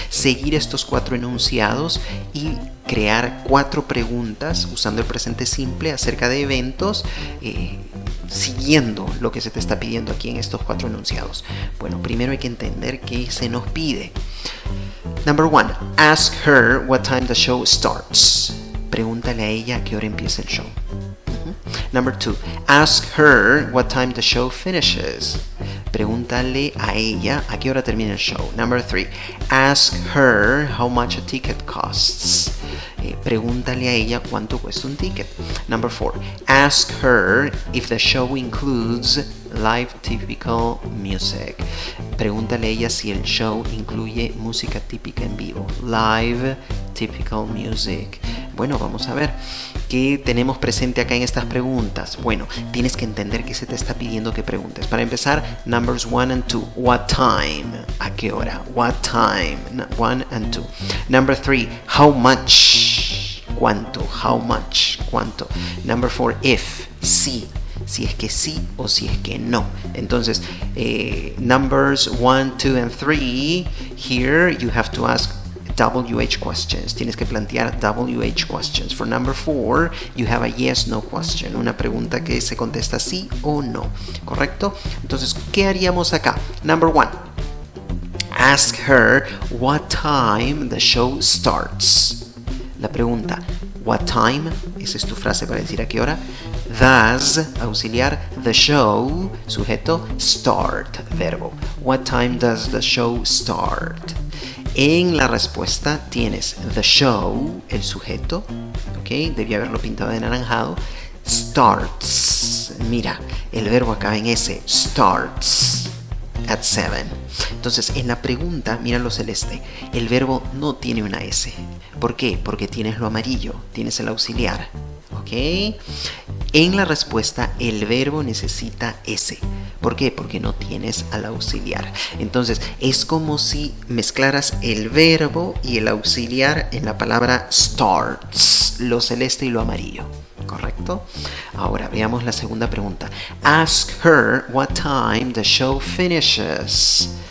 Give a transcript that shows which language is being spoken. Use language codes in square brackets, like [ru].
[es] Seguir estos 4 enunciados y crear 4 preguntas usando el presente simple acerca de eventos, siguiendo lo que se te está pidiendo aquí en estos 4 enunciados. Bueno, primero hay que entender qué se nos pide. [en] Number 1. Ask her what time the show starts. [es] Pregúntale a ella a qué hora empieza el show. [en] Number 2. Ask her what time the show finishes. [es] Pregúntale a ella a qué hora termina el show. [en] Number 3. Ask her how much a ticket costs. [es] Pregúntale a ella cuánto cuesta un ticket. [en] Number 4. Ask her if the show includes live typical music. [es] Pregúntale a ella si el show incluye música típica en vivo. [en] Live typical music. [es] Bueno, vamos a ver qué tenemos presente acá en estas preguntas. Bueno, tienes que entender qué se te está pidiendo que preguntes. Para empezar, [en] numbers 1 and 2. What time? [es] ¿A qué hora? [en] What time? 1 and 2. Number 3. How much? [es] ¿Cuánto? [en] How much? ¿Cuánto? Number 4. If. Si. [es] Si es que sí o si es que no. Entonces, numbers 1, 2 and 3. [en] Here you have to ask WH questions. [es] Tienes que plantear WH questions. [en] For number 4, you have a yes, no question. [es] Una pregunta que se contesta sí o no. ¿Correcto? Entonces, ¿qué haríamos acá? [en] Number 1. Ask her what time the show starts. [es] La pregunta, [en] what time, [es] esa es tu frase para decir a qué hora. [en] Does, auxiliar, the show, sujeto, start, verbo. What time does the show start? [es] En la respuesta tienes [en] the show, [es] el sujeto, ¿ok? Debía haberlo pintado de anaranjado. Starts, mira, el verbo acaba en S, [en] starts at 7. [es] Entonces, en la pregunta, mira lo celeste, el verbo no tiene una S. ¿Por qué? Porque tienes lo amarillo, tienes el auxiliar, ¿ok? En la respuesta, el verbo necesita S. ¿Por qué? Porque no tienes al auxiliar. Entonces, es como si mezclaras el verbo y el auxiliar en la palabra starts, lo celeste y lo amarillo. ¿Correcto? Ahora veamos la segunda pregunta. [en] Ask her what time the show finishes.